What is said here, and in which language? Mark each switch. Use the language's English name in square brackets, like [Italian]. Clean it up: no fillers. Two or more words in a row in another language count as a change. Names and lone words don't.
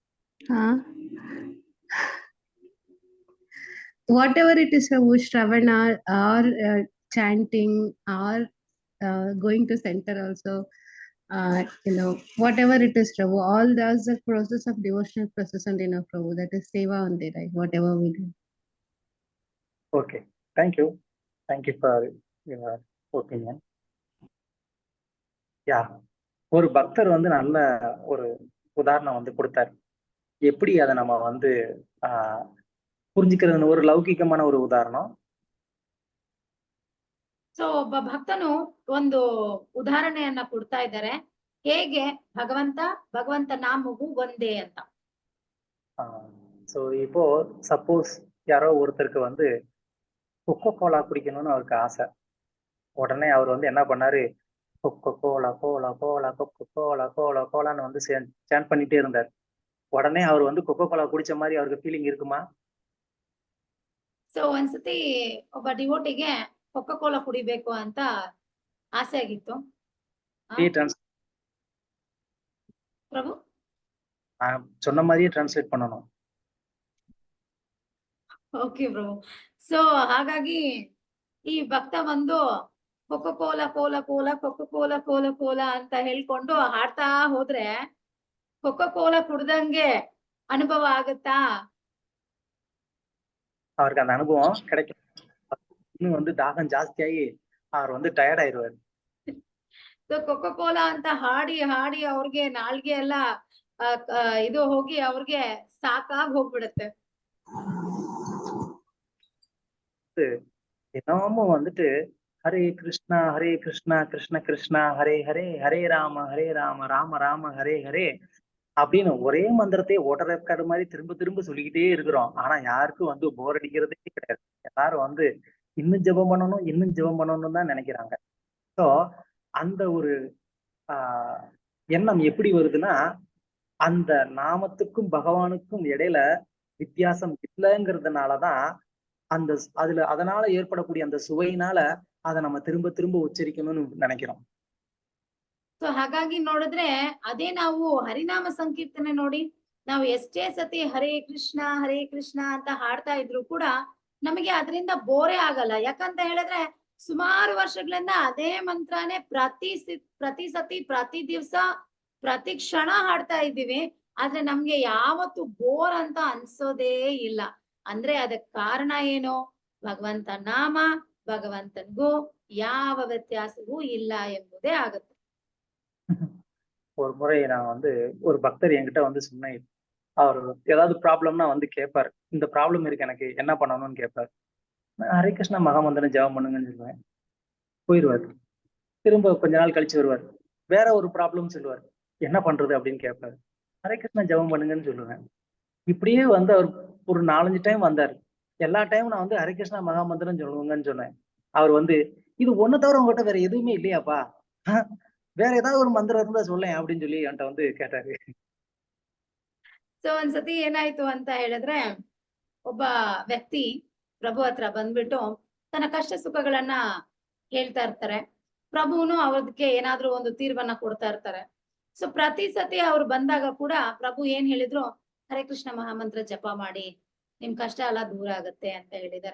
[English] Whatever it is, Shravana or chanting or going to center also, whatever it is, Prabhu, all that's the process of devotional process and enough, Prabhu. That is seva only, right? Whatever we do. Okay, thank you for your opinion. Yeah. [Tamil] ஒரு பக்தர் வந்து நல்ல ஒரு உதாரணம் வந்து கொடுத்தாரு. எப்படி அதை நம்ம வந்து புரிஞ்சுக்கிறதுன்னு ஒரு ಲೌಕಿಕமான ஒரு ಉದಾಹರಣೆ. [Kannada] ಸೊ ಒಬ್ಬ ಭಕ್ತನು ಒಂದು ಉದಾಹರಣೆಯನ್ನ ಕೊಡ್ತಾ ಇದ್ದಾರೆ, ಹೇಗೆ ಭಗವಂತ ನಾಮವು ಒಂದೇ ಅಂತ. [Tamil] ஸோ இப்போ சப்போஸ் யாரோ ஒருத்தருக்கு வந்து கொக்கோ கோலா குடிக்கணும்னு அவருக்கு ஆசை. உடனே அவர் வந்து என்ன பண்ணாரு, கொக்கோ கோலா கோலா கோலா கொக்கோ கோலா கோலா கோலான்னு வந்து சேன் பண்ணிட்டே இருந்தார். உடனே அவர் வந்து கொக்கோ கோலா குடிச்ச மாதிரி அவருக்கு ஃபீலிங் இருக்குமா? [Kannada] ಸೊ ಒಂದ್ಸತಿ ಒಬ್ಬ ಡಿವೋಟಿಗೆ ಕೊಕೋ ಕೋಲಾ ಕುಡಿಬೇಕು ಅಂತ ಆಸೆ ಆಗಿತ್ತು. ಪ್ರಭು [Tamil] சொன்ன மாதிரியே ಟ್ರಾನ್ಸ್ಲೇಟ್ பண்ணணும். [Kannada] ಓಕೆ ಪ್ರಭು. ಸೊ ಹಾಗಾಗಿ ಈ ಭಕ್ತ ಒಂದು ಕೊಕೋ ಕೋಲಾ ಕೋಲಾ ಕೋಲಾ ಕೊಕೋ ಕೋಲಾ ಕೋಲಾ ಕೋಲಾ ಅಂತ ಹೇಳ್ಕೊಂಡು ಹಾಡ್ತಾ ಹೋದ್ರೆ ಕೊಕೋ ಕೋಲಾ ಕುಡ್ದಂಗೆ ಅನುಭವ ಆಗುತ್ತಾ? [Tamil] அவருக்கு அந்த அனுபவம் கிடைக்கும். இன்னும் வந்து தாகம் ஜாஸ்தியாகி அவர் வந்து டயர்ட் ஆயிடுவாரு. [Kannada] ಸೊ ಕೊಕೋ ಕೋಲಾ ಅಂತ ಹಾಡಿ ಹಾಡಿ ಅವ್ರಿಗೆ ನಾಲ್ಗೆ ಎಲ್ಲ ಇದು ಹೋಗಿ ಅವ್ರಿಗೆ ಸಾಕಾಗಿ ಹೋಗ್ಬಿಡುತ್ತೆ. [Tamil] தினமும் வந்துட்டு ஹரே கிருஷ்ணா கிருஷ்ண கிருஷ்ணா ஹரே ஹரே ஹரே ராம ராம ராம ஹரே ஹரே அப்படின்னு ஒரே மந்திரத்தை ஓட்டர் ரெக்கார்டு மாதிரி திரும்ப திரும்ப சொல்லிக்கிட்டே இருக்கிறோம். ஆனா யாருக்கும் வந்து போர் அடிக்கிறதே கிடையாது. எல்லாரும் வந்து இன்னும் ஜெபம் பண்ணணும், இன்னும் ஜெபம் பண்ணணும்னு தான் நினைக்கிறாங்க. ஸோ அந்த ஒரு எண்ணம் எப்படி வருதுன்னா, அந்த நாமத்துக்கும் பகவானுக்கும் இடையில வித்தியாசம் இல்லைங்கிறதுனாலதான் அதனால ஏற்படக்கூடிய அந்த சுவையினால அதை நம்ம திரும்ப திரும்ப உச்சரிக்கணும்னு நினைக்கிறோம். [Kannada] ಸೊ ಹಾಗಾಗಿ ನೋಡಿದ್ರೆ ಅದೇ ನಾವು ಹರಿನಾಮ ಸಂಕೀರ್ತನೆ ನೋಡಿ, ನಾವು ಎಷ್ಟೇ ಸತಿ ಹರೇ ಕೃಷ್ಣ ಅಂತ ಹಾಡ್ತಾ ಇದ್ರು ಕೂಡ ನಮಗೆ ಅದರಿಂದ ಬೋರೇ ಆಗಲ್ಲ. ಯಾಕಂತ ಹೇಳಿದ್ರೆ ಸುಮಾರು ವರ್ಷಗಳಿಂದ ಅದೇ ಮಂತ್ರನೇ ಪ್ರತಿ ಸತಿ ಪ್ರತಿ ದಿವಸ ಪ್ರತಿ ಕ್ಷಣ ಹಾಡ್ತಾ ಇದ್ದೀವಿ. ಆದ್ರೆ ನಮ್ಗೆ ಯಾವತ್ತು ಬೋರ್ ಅಂತ ಅನ್ಸೋದೇ ಇಲ್ಲ. ಅಂದ್ರೆ ಅದಕ್ಕೆ ಕಾರಣ ಏನು? ಭಗವಂತ ನಾಮ, ಭಗವಂತನಿಗೂ ಯಾವ ವ್ಯತ್ಯಾಸವೂ ಇಲ್ಲ ಎಂಬುದೇ ಆಗುತ್ತೆ. [Tamil] ஒரு முறை நான் ஒரு பக்தர் என்கிட்ட சொன்னேன், அவர் ஏதாவது ப்ராப்ளம்னா கேட்பாரு, இந்த ப்ராப்ளம் இருக்கு எனக்கு என்ன பண்ணணும்னு கேட்பாரு. ஹரே கிருஷ்ணா மகாமந்திரம் ஜெபம் பண்ணுங்கன்னு சொல்லுவேன். போயிடுவாரு. திரும்ப கொஞ்ச நாள் கழிச்சு வருவார், வேற ஒரு ப்ராப்ளம் சொல்லுவார், என்ன பண்றது அப்படின்னு கேட்பாரு. ஹரே கிருஷ்ணா ஜெபம் பண்ணுங்கன்னு சொல்லுவேன். இப்படியே அவர் ஒரு 4-5 டைம் வந்தாரு. எல்லா டைமும் நான் ஹரே கிருஷ்ணா மகாமந்திரம் சொல்லுங்கன்னு சொன்னேன். அவர் இது ஒண்ணு தவிர உங்ககிட்ட வேற எதுவுமே இல்லையாப்பா, வேற ஏதாவது ஒரு மந்திரம் இருந்தா சொல்லேன் அப்படின்னு சொல்லி என்கிட்ட கேட்டாரு. [Kannada] ಸೊ ಒಂದ್ಸತಿ ಏನಾಯ್ತು ಅಂತ ಹೇಳಿದ್ರೆ, ಒಬ್ಬ ವ್ಯಕ್ತಿ ಪ್ರಭು ಹತ್ರ ಬಂದ್ಬಿಟ್ಟು ತನ್ನ ಕಷ್ಟ ಸುಖಗಳನ್ನ ಹೇಳ್ತಾ ಇರ್ತಾರೆ. ಪ್ರಭುನು ಅವ್ರದಕ್ಕೆ ಏನಾದ್ರೂ ಒಂದು ತೀರ್ವನ್ನ ಕೊಡ್ತಾ ಇರ್ತಾರೆ. ಸೊ ಪ್ರತಿ ಸತಿ ಅವ್ರು ಬಂದಾಗ ಕೂಡ ಪ್ರಭು ಏನ್ ಹೇಳಿದ್ರು, ಹರೇ ಕೃಷ್ಣ ಮಹಾಮಂತ್ರ ಜಪ ಮಾಡಿ, ನಿಮ್ ಕಷ್ಟ ಎಲ್ಲ ದೂರ ಆಗತ್ತೆ ಅಂತ ಹೇಳಿದ್ದಾರೆ.